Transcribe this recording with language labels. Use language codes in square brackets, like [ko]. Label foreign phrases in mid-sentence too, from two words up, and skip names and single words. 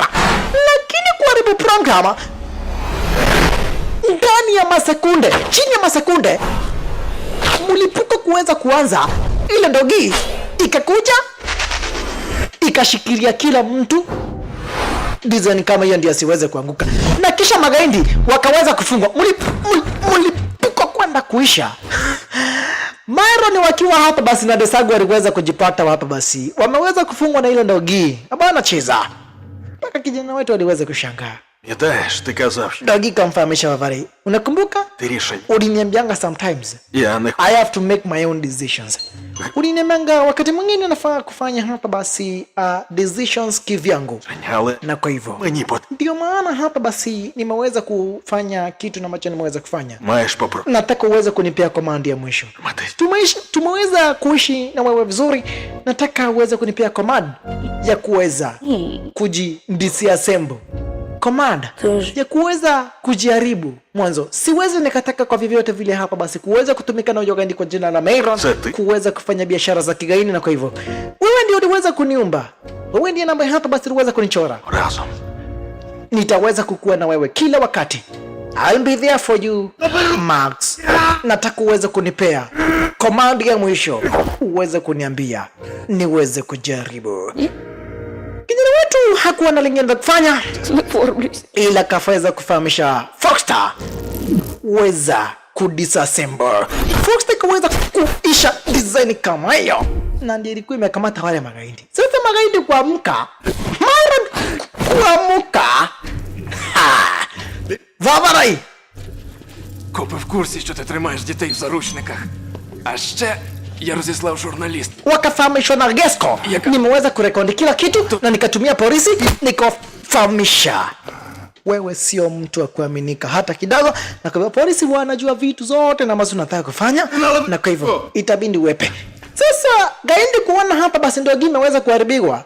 [sw] Lakini kuharibu program ndani ya masekunde, chini ya masekunde, mlipuko kuweza kuanza, ile ndogi ikakuja ikashikilia kila mtu design kama hiyo ndio asiweze kuanguka, na kisha magaindi wakaweza kufungwa. Mlipuko kwenda kuisha. Myron wakiwa hapa basi na Desagu aliweza kujipata hapa basi, wameweza kufungwa na ile ndogi. Abana cheza mpaka kijana wetu aliweza kushangaa. [uk] Пам'ятаєш, ти казав, що [sw] Dogi kamfahamisha Vavarai, unakumbuka? [uk] ти рішення. [sw] Uliniambianga sometimes [uk] Я не [en] I have to make my own decisions. [sw] Uliniambianga wakati mwingine nafaa kufanya hapa basi decisions kivyangu. [uk] але [sw] Na kwa hivyo [uk] мені [sw] ndio maana hapa basi nimeweza kufanya kitu ambacho nimeweza kufanya. [uk] маєш попробувати. [sw] Nataka uweze kunipea komandi ya mwisho. Tumeweza kuishi na wewe vizuri. Nataka uweze kunipea command ya kuweza kujidisassemble. Command ya kuweza kujaribu mwanzo. Siwezi nikataka kwa vyovyote vile hapa basi kuweza kutumika na Gaindi kwa jina la Myron kuweza kufanya biashara za kigaini, na kwa hivyo wewe ndio uliweza kuniumba. Wewe ndiye namba hapa basi uliweza kunichora. [uk] Разом. [sw] Nitaweza kukua na wewe kila wakati. [en] I'll be there for you, Max. [sw] Nataka uweze kunipea command ya mwisho, uweze kuniambia niweze kujaribu. Kijana wetu hakuwa na lingine la kufanya ila kafaweza kufahamisha Foxstar uweza kudisassemble. Fox ikaweza kuisha design kama hiyo, na ndiyo ilikuwa imekamata wale magaidi. Sasa magaidi kuamka, Myron kuamka. [uk] Ваварай! Копи в курсі, що ти тримаєш дітей в заручниках. А ще я розіслав журналіст. [sw] Wakafahamisha na Gesco. Nimeweza kurekodi kila kitu na nikatumia polisi nikafahamisha. Wewe sio mtu wa kuaminika hata kidogo, na kwa polisi wanajua vitu zote na ambazo unataka kufanya, na kwa hivyo itabidi uwepe. Sasa gaindi kuona hapa basi ndio game imeweza kuharibiwa.